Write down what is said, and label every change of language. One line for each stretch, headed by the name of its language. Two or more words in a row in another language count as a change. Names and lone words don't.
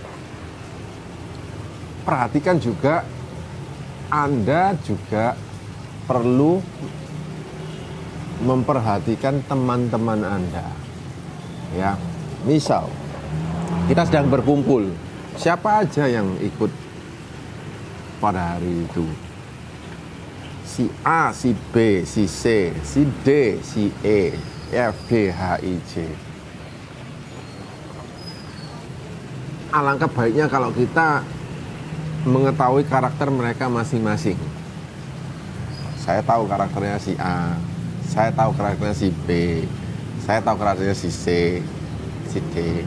Indonesian: Perhatikan juga, Anda juga perlu memperhatikan teman-teman Anda. Ya, misal kita sedang berkumpul, siapa aja yang ikut pada hari itu? Si A, si B, si C, si D, si E, F, G, H, I, J. Alangkah baiknya kalau kita mengetahui karakter mereka masing-masing. Saya tahu karakternya si A, saya tahu karakternya si B, saya tahu karakternya si C, si D.